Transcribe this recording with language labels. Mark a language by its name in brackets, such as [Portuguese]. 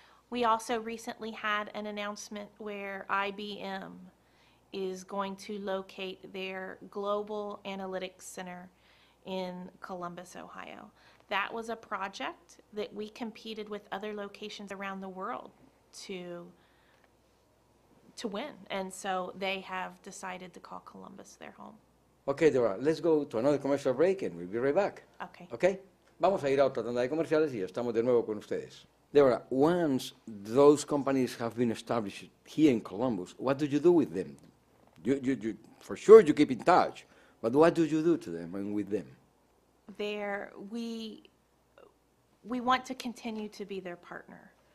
[English] We also recently had an announcement where IBM is going to locate their global analytics center in Columbus, Ohio. That was a project that we competed with other locations around the world to win, and so they have decided to call Columbus their home. Okay, Deborah, let's go to another commercial break and we'll be right back. Okay. Okay? [Spanish] Vamos a ir a otra tanda de comerciales y ya estamos de nuevo con ustedes. [English] Deborah, once those companies have been established here in Columbus, what do you do with them? You for sure you keep in touch, but what do you do to them and with them? We want to continue to be their partner.